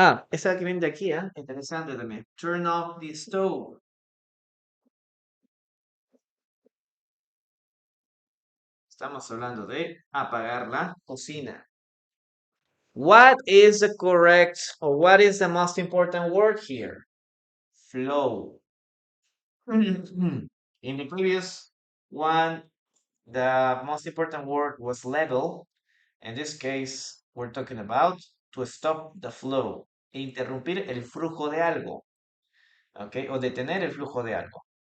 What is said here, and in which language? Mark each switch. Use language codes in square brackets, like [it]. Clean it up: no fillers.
[es] Esa que viene de aquí, ¿eh? Interesante también. [en] Turn off the stove. [es] Estamos hablando de apagar la cocina. [en] What is the correct or what is the most important word here? Flow. In the previous one, the most important word was level. In this case, we're talking about to stop the flow. [es] Interrumpir el flujo de algo. ¿Ok? O detener el flujo de algo.